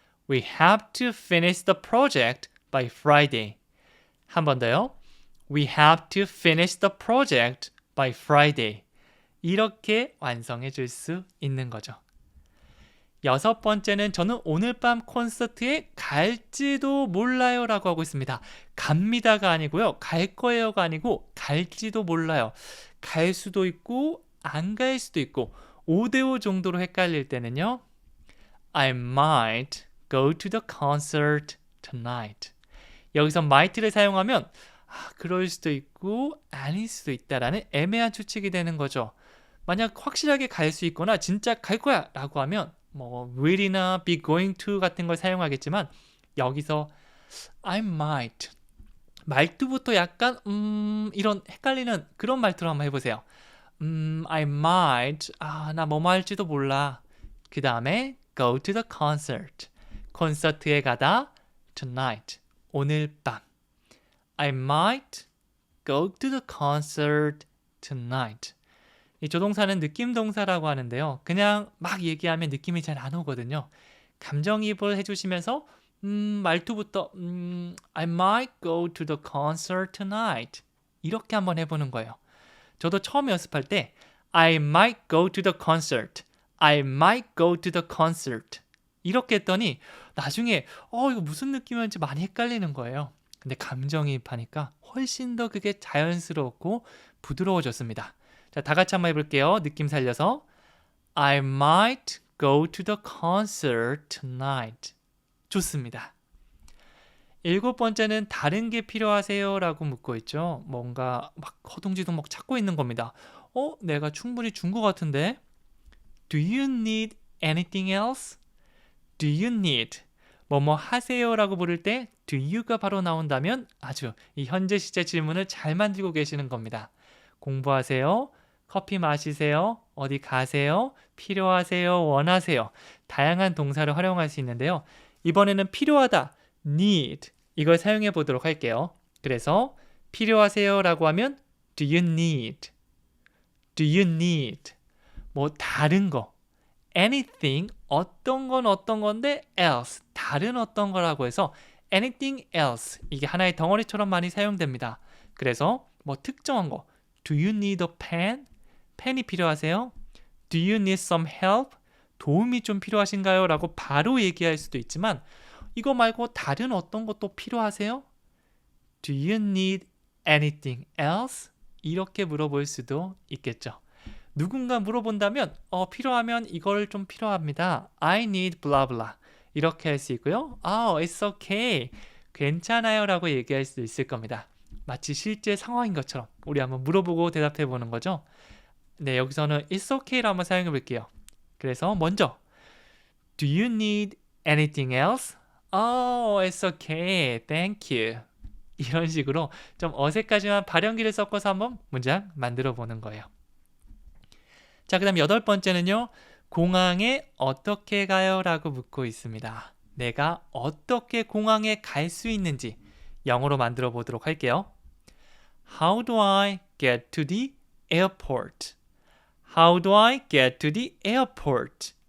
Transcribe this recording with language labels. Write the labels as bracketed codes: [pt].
[en] We have to finish the project by Friday. [ko] 한 번 더요. [en] We have to finish the project by Friday. [ko] 이렇게 완성해 줄 수 있는 거죠. 여섯 번째는 저는 오늘 밤 콘서트에 갈지도 몰라요 라고 하고 있습니다. 갑니다가 아니고요. 갈 거예요가 아니고 갈지도 몰라요. 갈 수도 있고 안 갈 수도 있고 5대5 정도로 헷갈릴 때는요. [en] I might go to the concert tonight. [ko] 여기서 might를 사용하면 그럴 수도 있고 아닐 수도 있다라는 애매한 추측이 되는 거죠. 만약 확실하게 갈 수 있거나 진짜 갈 거야 라고 하면 will이나 be going to 같은 걸 사용하겠지만 여기서 I might 말투부터 약간 이런 헷갈리는 그런 말투로 한번 해보세요. [en] I might [ko] 나 뭐뭐 할지도 몰라. [en] 그 다음에 go to the concert [ko] 콘서트에 가다 [en] tonight [ko] 오늘 밤 [en] I might go to the concert tonight. [ko] 이 조동사는 느낌 동사라고 하는데요. 그냥 막 얘기하면 느낌이 잘 안 오거든요. 감정이입을 해주시면서 말투부터 [en] I might go to the concert tonight. [ko] 이렇게 한번 해보는 거예요. 저도 처음 연습할 때 [en] I might go to the concert. I might go to the concert. [ko] 이렇게 했더니 나중에 이거 무슨 느낌이었는지 많이 헷갈리는 거예요. 근데 감정이입하니까 훨씬 더 그게 자연스럽고 부드러워졌습니다. 자, 다 같이 한번 해볼게요. 느낌 살려서 [en] I might go to the concert tonight. [ko] 좋습니다. 일곱 번째는 다른 게 필요하세요? 라고 묻고 있죠. 뭔가 막 허둥지둥 찾고 있는 겁니다. 내가 충분히 준 것 같은데 [en] Do you need anything else? Do you need [ko] 뭐뭐 하세요? 라고 부를 때 do you가 바로 나온다면 아주 이 현재 시제 질문을 잘 만들고 계시는 겁니다. 공부하세요? 커피 마시세요? 어디 가세요? 필요하세요? 원하세요? 다양한 동사를 활용할 수 있는데요. 이번에는 필요하다, need 이걸 사용해 보도록 할게요. 그래서 필요하세요? 라고 하면 [en] do you need? Do you need? [ko] 다른 거 anything 어떤 건 어떤 건데 else 다른 어떤 거라고 해서 [en] anything else [ko] 이게 하나의 덩어리처럼 많이 사용됩니다. 그래서 특정한 거 [en] Do you need a pen? [ko] 펜이 필요하세요? [en] Do you need some help? [ko] 도움이 좀 필요하신가요? 라고 바로 얘기할 수도 있지만 이거 말고 다른 어떤 것도 필요하세요? [en] Do you need anything else? [ko] 이렇게 물어볼 수도 있겠죠. 누군가 물어본다면 필요하면 이걸 좀 필요합니다. [en] I need blah blah. [ko] 이렇게 할 수 있고요. [en] It's okay. [ko] 괜찮아요 라고 얘기할 수도 있을 겁니다. 마치 실제 상황인 것처럼 우리 한번 물어보고 대답해 보는 거죠. 네, 여기서는 [en] It's okay [ko] 를 한번 사용해 볼게요. 그래서 먼저 [en] Do you need anything else? It's okay. Thank you. [ko] 이런 식으로 좀 어색하지만 발연기를 섞어서 한번 문장 만들어 보는 거예요. 자, 그 다음 8번째는요. 공항에 어떻게 가요? 라고 묻고 있습니다. 내가 어떻게 공항에 갈 수 있는지 영어로 만들어 보도록 할게요. [en] How do I get to the airport? How do I get to the airport?